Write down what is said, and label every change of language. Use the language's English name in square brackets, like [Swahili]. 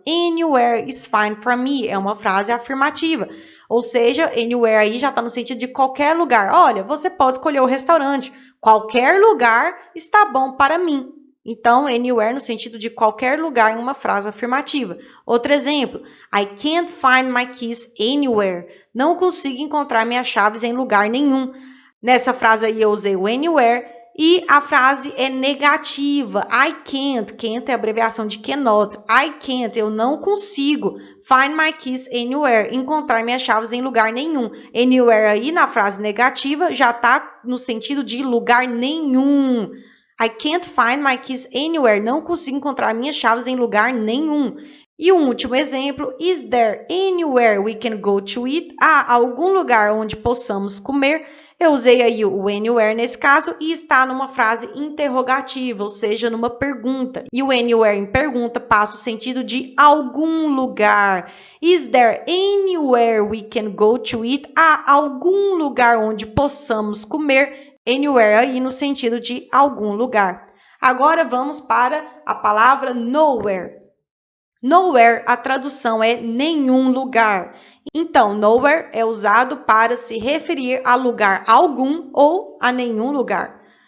[English] Anywhere is fine for me. [Portuguese] É uma frase afirmativa. Ou seja, anywhere aí já está no sentido de qualquer lugar. Olha, você pode escolher o restaurante. Qualquer lugar está bom para mim. Então, anywhere no sentido de qualquer lugar em uma frase afirmativa. Outro exemplo, [English] I can't find my keys anywhere. [Portuguese] Não consigo encontrar minhas chaves em lugar nenhum. Nessa frase aí eu usei o anywhere e a frase é negativa. [English] I can't. [Portuguese] Can't é a abreviação de cannot. [English] I can't. [Portuguese] Eu não consigo. [English] Find my keys anywhere. [Portuguese] Encontrar minhas chaves em lugar nenhum. Anywhere aí na frase negativa já está no sentido de lugar nenhum. [English] I can't find my keys anywhere. [Portuguese] Não consigo encontrar minhas chaves em lugar nenhum. E um último exemplo, [English] is there anywhere we can go to eat? [Portuguese] Há algum lugar onde possamos comer? Eu usei aí o anywhere nesse caso e está numa frase interrogativa, ou seja, numa pergunta. E o anywhere em pergunta passa o sentido de algum lugar. [English] Is there anywhere we can go to eat? [Portuguese] Há algum lugar onde possamos comer? Anywhere aí no sentido de algum lugar. Agora vamos para a palavra nowhere. Nowhere, a tradução é nenhum lugar. Então, nowhere é usado para se referir a lugar algum ou a nenhum lugar.